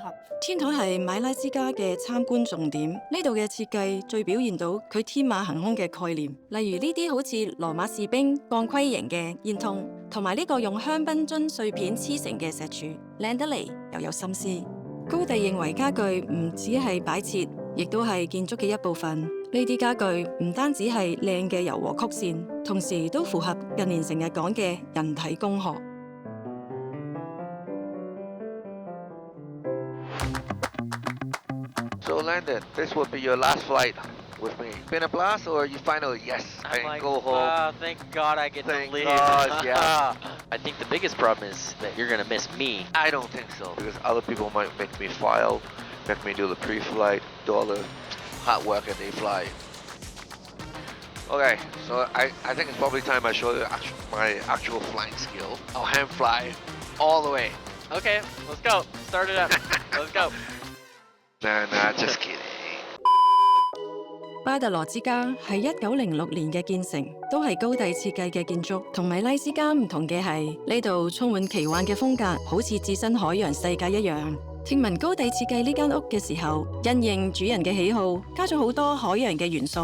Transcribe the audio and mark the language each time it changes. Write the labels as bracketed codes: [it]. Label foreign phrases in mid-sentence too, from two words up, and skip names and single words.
[yue] 天台係米拉之家嘅參觀重點，呢度嘅設計最表現到佢天馬行空嘅概念，例如呢啲好似羅馬士兵鋼盔形嘅煙筒，同埋呢個用香檳樽碎片黐成嘅石柱，靚得嚟又有心思。高第認為家具唔只係擺設，亦都係建築嘅一部分。呢啲家具唔單止係靚嘅柔和曲線，同時都符合近年成日講嘅人體工學。 [en] So Landon, this will be your last flight with me. Been a blast or you finally, yes, I can go home. Thank God I get Thank to leave. God, yeah. I think the biggest problem is that you're gonna miss me. I don't think so, because other people might make me file, make me do the pre-flight, do all the hard work and they fly. Okay, so I think it's probably time I show you my actual flying skill. I'll hand fly all the way. Okay, let's go. Start it up. Let's go. Nah, just kidding. [yue] 巴特羅之家係1906年嘅建成，都係高第設計嘅建築。同米拉之家唔同嘅係，呢度充滿奇幻嘅風格，好似置身海洋世界一樣。聽聞高第設計呢間屋嘅時候，因應主人嘅喜好，加咗好多海洋嘅元素。